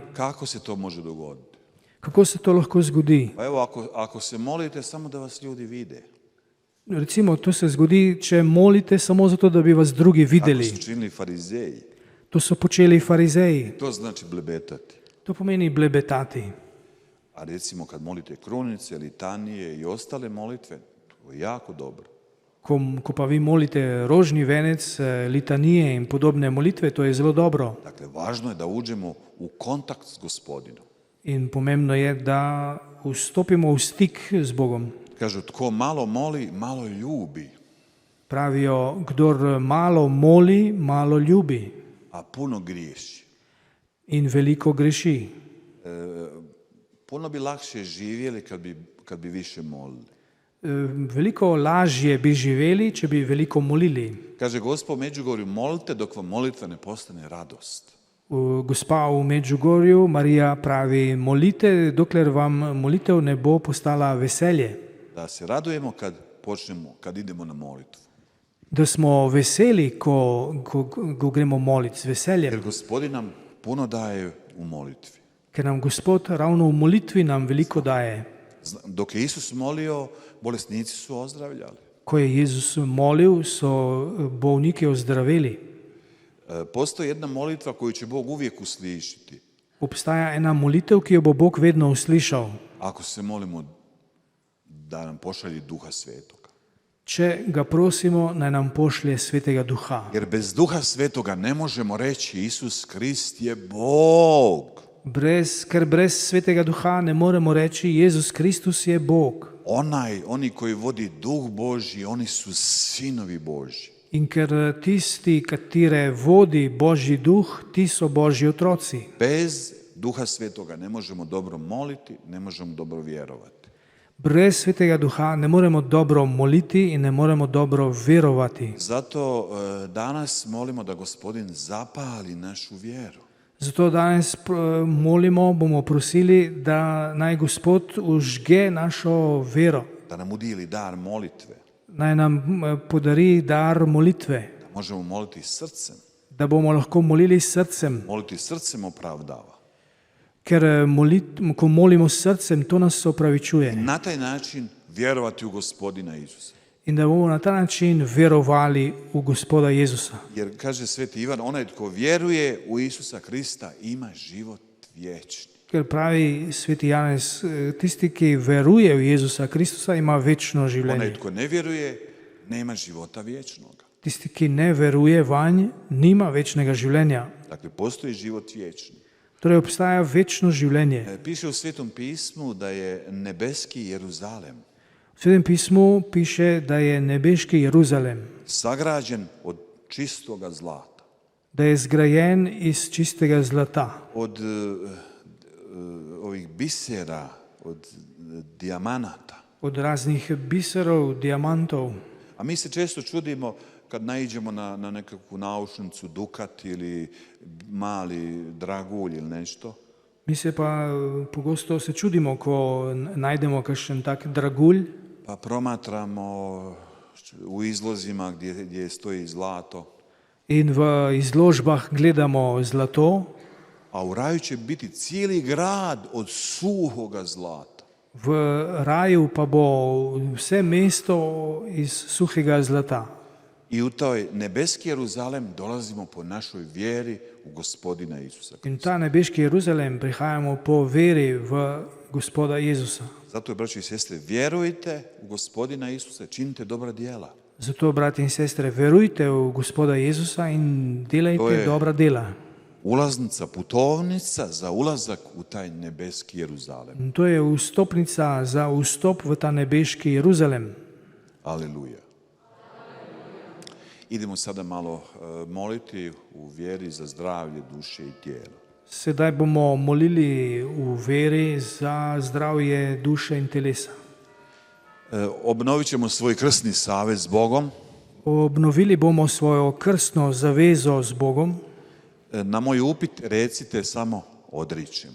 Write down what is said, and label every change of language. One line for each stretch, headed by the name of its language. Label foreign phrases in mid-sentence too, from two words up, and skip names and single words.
Croatian: Kako se to može dogoditi?
Slovenian: Kako se to lahko zgodi?
Croatian: Pa evo, ako se molite samo da vas ljudi vide,
Slovenian: Recimo, to se zgodi, če molite samo zato, da bi vas drugi
Croatian: kako
Slovenian: videli.
Croatian: su činili farizeji,
Slovenian: To so počeli farizeji.
Croatian: to znači blebetati.
Slovenian: To pomeni blebetati.
Croatian: A recimo kad molite krunice, litanije i ostale molitve, to je jako dobro.
Slovenian: Ko pa vi molite rožni venec, litanije in podobne molitve, to je zelo dobro.
Croatian: Dakle, važno je da uđemo u kontakt s Gospodinom.
Slovenian: In pomembno je, da vstopimo v stik z Bogom.
Croatian: Kažu, tko malo moli, malo ljubi,
Slovenian: Pravijo, kdor malo moli, malo ljubi
Croatian: a puno griješi.
Slovenian: in veliko greši.
Croatian: Puno bi lakše živjeli kad bi više molili.
Slovenian: Veliko lažje bi živeli, če bi veliko molili.
Croatian: Kaže Gospod u Međugorju, molite dok vam molitva ne postane radost.
Slovenian: Gospa v Medžugorju, Marija pravi, molite, dokler vam molitev ne bo postala veselje.
Croatian: Da se radujemo kad idemo na molitvu.
Slovenian: Da smo veseli, ko gremo moliti z veseljem.
Croatian: Jer Gospodin nam puno daje u molitvi.
Slovenian: Ker nam Gospod ravno v molitvi nam veliko daje.
Croatian: Dok je Isus molio, bolesnici su ozdravljali.
Slovenian: Ko je Jezus molil, so bolniki ozdravili.
Croatian: Postoji jedna molitva koju će Bog uvijek uslišiti.
Slovenian: Obstaja ena molitev, ki jo bo Bog vedno uslišal.
Croatian: Ako se molimo da nam pošalje Duha Svetoga.
Slovenian: Če ga prosimo, naj nam pošlje Svetega Duha.
Croatian: Jer bez Duha Svetoga ne možemo reći Isus Krist je Bog.
Slovenian: Ker brez Svetega Duha ne moremo reči Jezus Kristus je Bog.
Croatian: Oni koji vodi Duh Božji, oni su sinovi Božji.
Slovenian: In ker tisti, katere vodi Božji Duh, ti so Božji otroci.
Croatian: Bez Duha Svetoga ne možemo dobro moliti, ne možemo dobro vjerovati.
Slovenian: Brez Svetega Duha ne moremo dobro moliti in ne moremo dobro verovati.
Croatian: Zato danas molimo da Gospodin zapali našu vjeru.
Slovenian: Zato danes molimo, bomo prosili, da naj Gospod užge našo vero.
Croatian: Da nam udijeli dar molitve.
Slovenian: Naj nam podari dar molitve.
Croatian: Da možemo moliti srcem.
Slovenian: Da bomo lahko molili s srcem.
Croatian: Moliti srcem opravdava.
Slovenian: Ker ko molimo s srcem, to nas opravičuje.
Croatian: I na taj način vjerovati u Gospodina Isusa.
Slovenian: In da bomo na ta način verovali v Gospoda Jezusa.
Croatian: Jer kaže Sveti Ivan, onaj tko vjeruje u Isusa Krista ima život vječni.
Slovenian: Ker pravi Sveti Janez, tisti, ki veruje v Jezusa Kristusa, ima večno življenje.
Croatian: Onaj tko ne vjeruje, nema života vječnoga.
Slovenian: Tisti, ki ne veruje vanj, nima večnega življenja.
Croatian: Dakle, postoji život vječni.
Slovenian: Torej obstaja večno življenje.
Croatian: Piše u Svetom pismu da je nebeski Jeruzalem
Slovenian: V Svetem pismu piše, da je nebeški Jeruzalem,
Croatian: sagrađen od čistoga zlata.
Slovenian: da je zgrajen iz čistega zlata,
Croatian: od ovih bisera, od dijamanata.
Slovenian: od raznih biserov, diamantov.
Croatian: A mi se često čudimo kad naiđemo na nekakvu naušnicu Dukat ili mali dragulj ili nešto.
Slovenian: Mi se pa pogosto se čudimo, ko najdemo kakšen tak dragulj,
Croatian: Pa promatramo u izlozima gdje stoji zlato.
Slovenian: in v izložbah gledamo zlato,
Croatian: A u raju će biti cijeli grad od suhoga zlata.
Slovenian: v raju pa bo vse mesto iz suhega zlata.
Croatian: I u toj nebeski Jeruzalem dolazimo po našoj vjeri u Gospodina Isusa Krista.
Slovenian: In ta nebeški Jeruzalem prihajamo po veri v Gospoda Jezusa.
Croatian: Zato, braći i sestre, vjerujte u Gospodina Isusa, činite dobra djela.
Slovenian: Zato, brati in sestre, verujte v Gospoda Jezusa in
Croatian: To
Slovenian: delajte
Croatian: je-
Slovenian: dobra dela.
Croatian: Ulaznica, putovnica za ulazak u taj nebeski Jeruzalem.
Slovenian: In to je vstopnica za vstop v ta nebeški Jeruzalem.
Croatian: Aleluja. Idemo sada malo moliti u vjeri za zdravlje duše i tijela.
Slovenian: Sedaj bomo molili v veri za zdravje duše in telesa.
Croatian: Obnovit ćemo svoj krsni savez s Bogom.
Slovenian: Obnovili bomo svojo krstno zavezo z Bogom.
Croatian: Na moj upit recite samo odričem.